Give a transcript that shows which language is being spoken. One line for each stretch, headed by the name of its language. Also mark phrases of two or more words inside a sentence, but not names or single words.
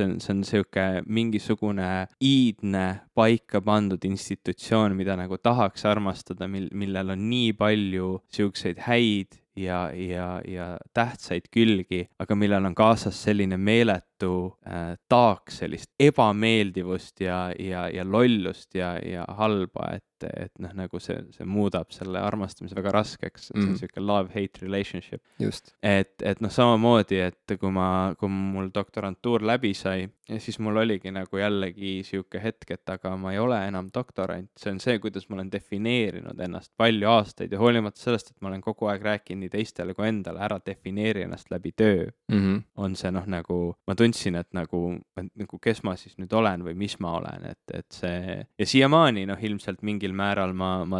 Estonian: on sihuke mingisugune iidne paika pandud institutsioon, mida nagu tahaks armastada, millel on nii palju siukseid häid ja tähtsaid külgi, aga millel on kaasas selline meeletu taak sellist ebameeldivust ja lollust ja halba, et noh, nagu see muudab selle armastamise väga raskeks, et see on siuke
English: love-hate relationship.
Estonian: Just. Et noh, samamoodi, et kui mul doktorantuur läbi sai, siis mul oligi nagu jällegi siuke hetk, et aga ma ei ole enam doktorant, see on see, kuidas ma olen defineerinud ennast palju aastaid ja hoolimata sellest, et ma olen kogu aeg rääkinud nii teistele kui endale, ära defineeri ennast läbi töö, on see noh, nagu ma tundsin, et nagu kes ma siis nüüd olen või mis ma olen, et see ja siiamaani noh, ilmselt mingil määral ma